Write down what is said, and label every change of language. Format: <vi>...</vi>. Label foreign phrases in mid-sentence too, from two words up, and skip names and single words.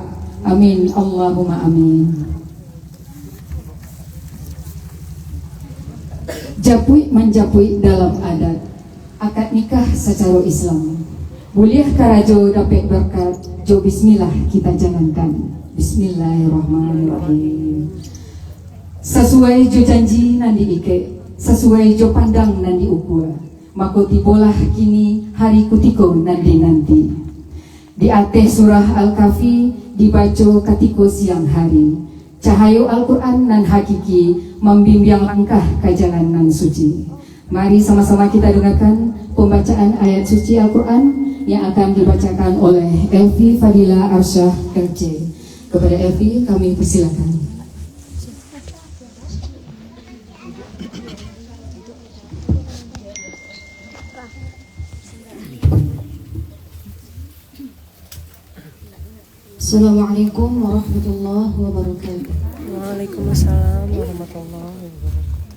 <ar>آمين، اللهم آمين.</ar> <min>Japui menjapui dalam adat akad nikah secara Islam. Buliah karajo dapat berkat, jo bismillah kita jalankan.</min> <ar>بسم الله الرحمن الرحيم.</ar> <min>Sesuai jo janji nandi ike, sesuai jo pandang nandi ukur, maka tibolah kini hari kutiko nanti. Di atas surah Al-Kahfi dibaca katiko siang hari. Cahayu Al-Quran nan hakiki membimbing langkah ke jalan nan suci.</min> <id>Mari sama-sama kita dengarkan pembacaan ayat suci Al-Quran yang akan dibacakan oleh Elvi Fadila Arsyah LC. Kepada Elvi kami persilakan.</id> <ar>السلام عليكم ورحمة الله وبركاته. وعليكم السلام ورحمة الله وبركاته.</ar>